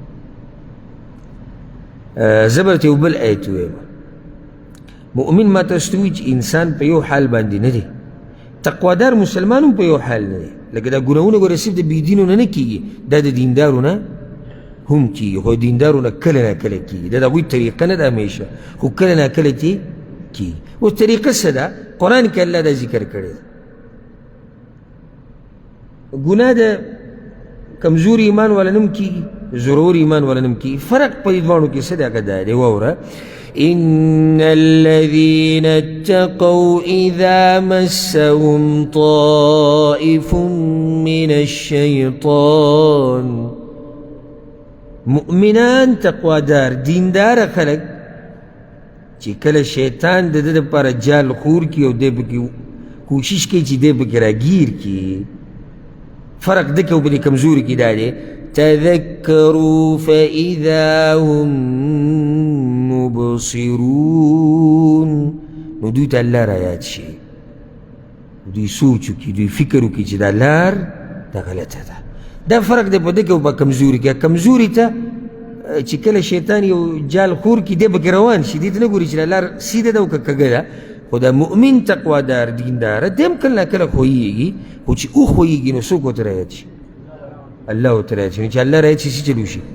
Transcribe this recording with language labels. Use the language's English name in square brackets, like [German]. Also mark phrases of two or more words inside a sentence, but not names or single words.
[Pashto] زه به ورته یو بل آیت ووایم مؤمن ما تاسو ته وایي چې انسان په یو حال باندې نه دی تقوادار مسلمان هم په یو حال نه دی لکه دا ګناهونه ګوره صرف د بېدینو نه کېږي دا د دیندارو نه هم کېږي خو دیندارو نه کله نه کله کېږي دا د هغوی طریقه نه ده همیشه خو کله نه کله کېږي اوس طریقه څه ده قرآن کې الله دا ذکر کړی ګناه د کمزور ایمان والا نم کیږي ضرور ایمان والا نم کیږي فرق په دې دواړو کې څه دی هغه دا دی واوره [Arabic] إن الذين اتقوا إذا مسهم طائف من الشيطان [Pashto] مؤمنان تقوى دار دین دار خلق چې کله شیطان د ده دپاره جال خور کی او دی پکې کوشش کوي چې دی پکې راګیر کی فرق ده کې او په دې کمزوري کې دا دی [Arabic] تذكروا فإذا هم [Pashto] مبصرون نو دوی ته الله را یاد شي دوی سوچ وکړي دوی فکر وکړي چې دا لار دا غلطه ده دا فرق دی په دې کې او په کمزوري کې کمزوري ته چې کله شیطان یو جال خور کړي دی پکې روان شي دې ته نه ګوري چې دا لار سیده ده او که کږه ده خو دا مؤمن تقوادار دینداره دی هم کله ناکله خویږي خو چې وخویږي نو څوک ورته را یاد شي الله ورته را یاد شي نو چې الله را یاد شي څه چلو شي